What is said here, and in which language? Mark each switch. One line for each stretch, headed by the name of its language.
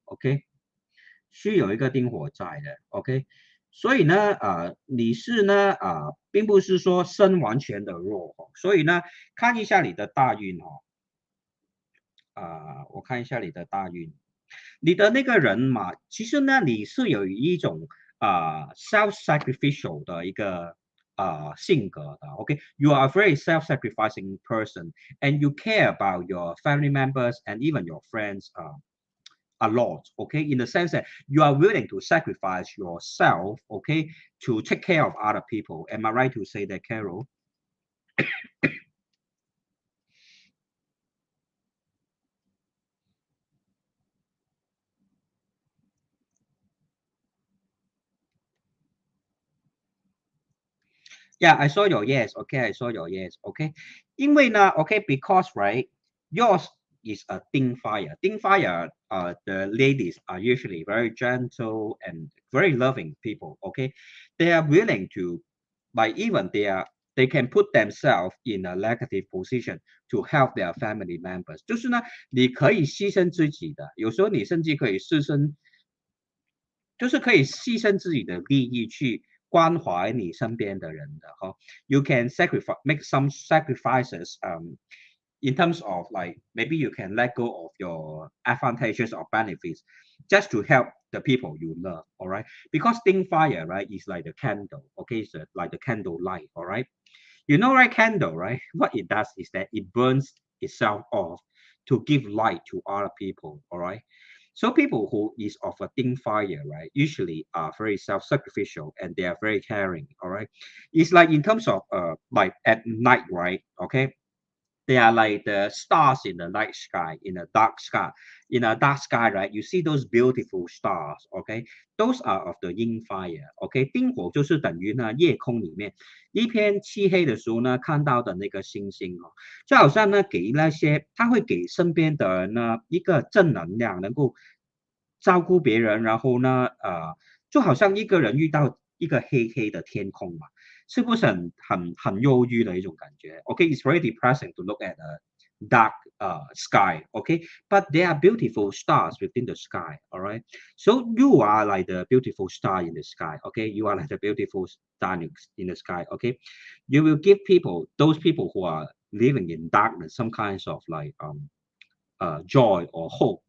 Chinese: OK， 虚有一个丁火在的。OK， 所以呢，你是呢，并不是说身完全的弱。所以呢，看一下你的大运哦。我看一下你的大运，你的那个人嘛，其实呢，你是有一种self-sacrificial 的一个性格的。
English: OK，you are a very self-sacrificing person, and you care about your family members and even your friends a lot. OK，in the sense that you are willing to sacrifice yourself. OK，to take care of other people. Am I right to say that, Carol? Yeah, I saw your yes. Okay, I saw your yes. Okay,
Chinese: 因为呢
English: okay, because right, yours is a Ding Fire. Ding Fire, the ladies are usually very gentle and very loving people. Okay, they are willing to, like even they can put themselves in a negative position to help their family members.
Chinese: 就是呢，你可以牺牲自己的，有时候你甚至可以牺牲，就是可以牺牲自己的利益去关怀你身边的人的哈。
English: You can make some sacrifices in terms of like maybe you can let go of your advantages or benefits just to help the people you love, all right? Because Ding Fire, right, is like the candle, okay? So like the candle light, all right? You know, right, candle, right? What it does is that it burns itself off to give light to other people, all right? So people who is of a Ding Fire, right, usually are very self-sacrificial and they are very caring, all right? It's like in terms of like at night, right? Okay, they are like the stars in the night sky, in a dark sky. In a dark sky, right? You see those beautiful stars, okay? Those are of the yin fire, okay?
Chinese: 丁火就是等于呢夜空里面一片漆黑的时候呢看到的那个星星哦，就好像呢给那些他会给身边的人呢一个正能量，能够照顾别人，然后呢就好像一个人遇到一个黑黑的天空嘛，是不是很忧郁的一种感觉？
English: Okay, it's very depressing to look at a dark sky. Okay, but there are beautiful stars within the sky. All right, so you are like the beautiful star in the sky. Okay, you are like the beautiful star in the sky. Okay, you will give people, those people who are living in darkness, some kinds of like joy or hope.